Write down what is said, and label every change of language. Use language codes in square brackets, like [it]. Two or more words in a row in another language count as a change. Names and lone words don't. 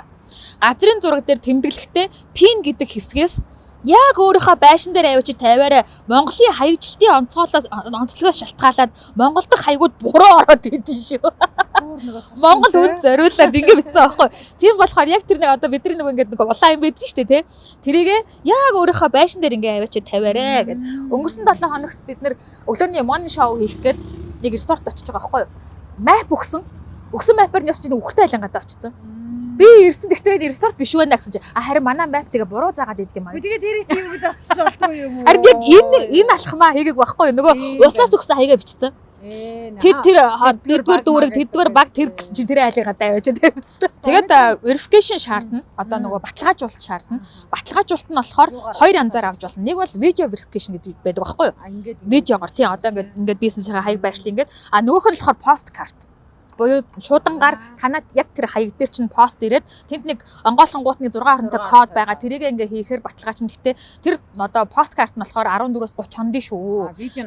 [mn] Газрын зураг дээр тэмдэглэхдээ пин гэдэг хэсгээс яг өөрийнхөө байшин дээр авчиж тавиараа Монголын хаягжилтын онцлогоос шалтгаалаад Монгол дахь хаягууд буруу ороод идэв шүү. Монгол үнд зориулаад ингэ битсэн аахгүй. Тийм болохоор яг тэр нэг одоо бидний нэг ингэ нэг улаан юм байдаг шүү дээ, тэ. Тэрийг яг өөрийнхөө байшин дээр ингэ авчиж тавиараа гэд. Өнгөрсөн 7 хоногт бид нэр өглөөний [en] morning show [mn] хийх гээд нэг resort очиж байгаа аахгүй. Map өгсөн map-аар нь явчих чинь үхтэй айлангаадаа очсон. Би ирсэн гэхдээ resort биш байна гэсэн чинь харин манай map тэгээ буруу заагаад идэг юм аа. Тэгээд тэрийг тийм үг засчихгүй юм уу? Харин яг энэ алхмаа хийгээг байхгүй нөгөө усаас өгсөн хаягаа бичсэн. Тэр дүүрэг тэдгээр баг тэр гэсэн чи тэр айлыгаа даваачаад тавьсан. Тэгээд verification шаардна. Одоо нөгөө баталгаажуулалт шаардна. Баталгаажуулалт нь болохоор хоёр янзаар авч болно. Нэг бол [en] video verification [mn] гэдэг байдаг байхгүй юу? Видеогоор тийм одоо ингээд бизнесийн хаяг байршлаа ингээд нөгөөх нь болохоор postcard. Буюу шуудангаар танад яг тэр хаяг дээр чинь пост ирээд тэнд нэг онгойлонгуутны 6 хоронтой код байгаа. Тэрийг ингээ хийхээр баталгаа чинь гэхдээ тэр одоо посткарт нь болохоор 14-өөс 30 хононд шүү.